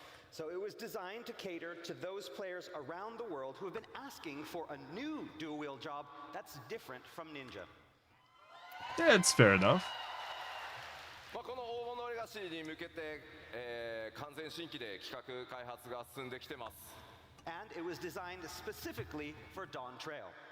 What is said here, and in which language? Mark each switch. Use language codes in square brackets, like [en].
[en] So it was designed to cater to those players around the world who have been asking for a new dual-wield job that's different from Ninja. Yeah, it's fair enough. [ja] この黄金のレガシーに向けて、完全新規で企画開発が進んできてます。 [en] And it was designed specifically for Dawntrail.